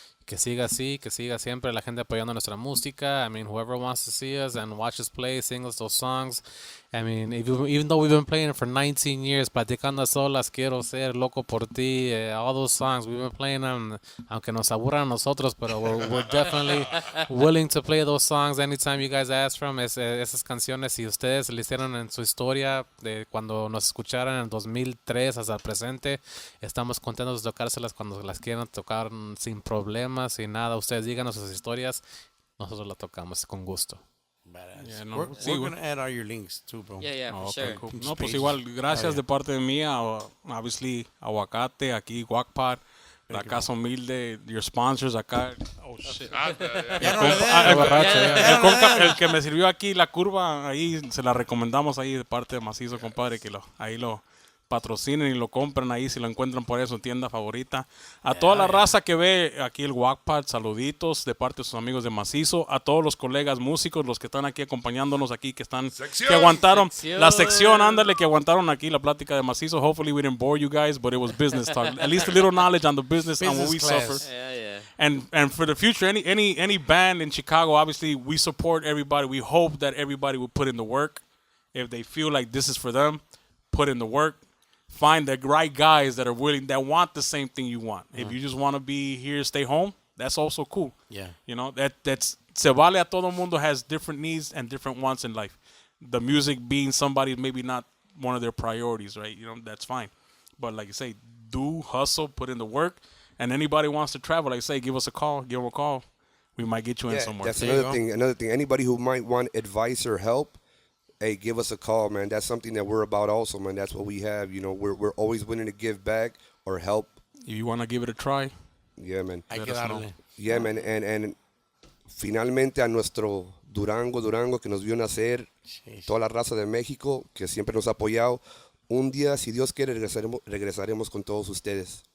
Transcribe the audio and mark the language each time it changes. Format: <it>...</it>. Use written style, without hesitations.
<en>Que siga así, que siga siempre la gente apoyando nuestra música. I mean, whoever wants to see us and watch us play, sing us those songs. I mean, even though we've been playing it for 19 years, Platicando a Solas, Quiero Ser, Loco por Ti, all those songs, we've been playing them, aunque nos aburran a nosotros, pero we're definitely willing to play those songs anytime you guys ask from esas canciones.</en> <es>Si ustedes le hicieron en su historia de cuando nos escucharon en el 2003 hasta el presente, estamos contentos de tocárselas cuando las quieran tocar sin problemas, sin nada. Ustedes díganos sus historias, nosotros las tocamos con gusto.</es> <en>Badass. Yeah, no, we're</en> <es>sí,</es> <en>going to add all your links too, bro. Yeah, for sure.</en> <es>Cool. No, pues igual, gracias de parte de mía, obviously, Aguacate, aquí, GuacPod, la CasaHumilde, your sponsors acá. Oh, shit. El que me sirvió aquí, la curva, ahí se la recomendamos ahí de parte de Mazizo, compadre, que ahí lo patrocinen y lo compren ahí si lo encuentran por eso en tienda favorita. A toda la raza que ve aquí el GuacPod, saluditos de parte de sus amigos de Mazizo. A todos los colegas músicos, los que están aquí acompañándonos aquí, que aguantaron la sección, ándale, que aguantaron aquí la plática de Mazizo.</es> <en>Hopefully we didn't bore you guys, but it was business talk. At least a little knowledge on the business and what we suffer. Yeah. And for the future, any band in Chicago, obviously we support everybody. We hope that everybody will put in the work. If they feel like this is for them, put in the work. Find the right guys that are willing, that want the same thing you want. If you just want to be here, stay home, that's also cool. Yeah. That's se vale a todo mundo has different needs and different wants in life. The music being somebody maybe not one of their priorities, right? That's fine. But like you say, do hustle, put in the work. And anybody wants to travel, like I say, give us a call, give them a call. We might get you in somewhere. That's another thing. Anybody who might want advice or help, hey, give us a call, man. That's something that we're about also, man. That's what we have. We're always willing to give back or help. If you want to give it a try. Yeah, man.</en> <es>Hay que darle.</es> <en>Yeah, man.</en> <es>And finalmente a nuestro Durango que nos vio nacer, toda la raza de México que siempre nos ha apoyado. un día, si Dios quiere, regresaremos con todos ustedes.</es>